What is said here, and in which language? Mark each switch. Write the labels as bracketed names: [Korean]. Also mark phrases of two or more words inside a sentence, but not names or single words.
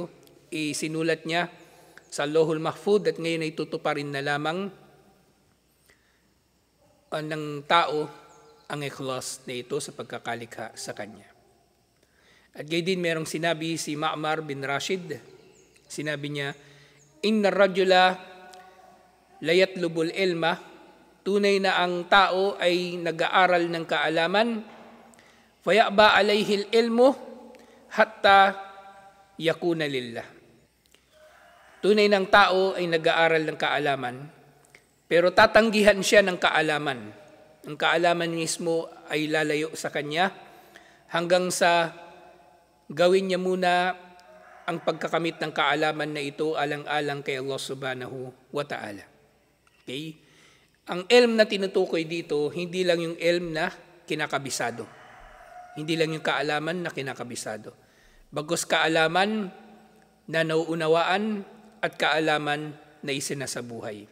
[Filipino] Isinulat niya sa Lohul Mahfud at ngayon ay tutuparin na lamang ng tao ang ikhlas na ito sa pagkakalikha sa kanya. At gayon din merong sinabi si Ma'mar bin Rashid, sinabi niya, [Arabic] إن الرجل ليطلب العلم, [Filipino] tunay na ang tao ay nag-aaral ng kaalaman, [Arabic] فيأبى عليه العلم حتى يكون لله. [Filipino] Tunay ng tao ay nag-aaral ng kaalaman, pero tatanggihan siya ng kaalaman. Ang kaalaman mismo ay lalayo sa kanya hanggang sa gawin niya muna ang pagkakamit ng kaalaman na ito alang-alang kay [Arabic] الله سبحانه وتعالى. [Filipino] Okay? Ang ilm na tinutukoy dito, hindi lang yung ilm na kinakabisado. Hindi lang yung kaalaman na kinakabisado. Bagos kaalaman na nauunawaan at kaalaman na isinasabuhay.